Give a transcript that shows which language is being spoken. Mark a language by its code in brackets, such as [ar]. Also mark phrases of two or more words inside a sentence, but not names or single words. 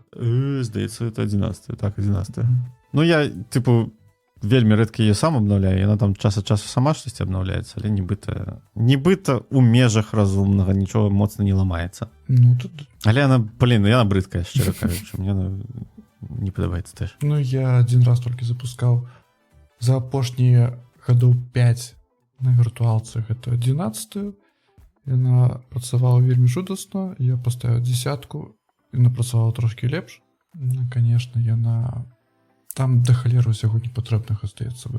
[be] Здаецца, это 11, так, 11. Ну я, вельмі рэдка яе сам абнаўляю, яна там час ад часу сама штосьці абнаўляецца, але нібыта у межах разумнага нічога моцна не ламаецца. Але яна брыдкая, шчыра кажучы, мне не падабаецца теж. Я [ru] один раз [be] толькі запускаў за апошнія гадоў 5 на віртуалцы, гэта 11-ю. Яна працавала вельмі жудасна, я паставіў 10-ку, яна працавала трошкі лепш. Конечно, яна там да халеры ўсяго непатрэбнага здаецца бы.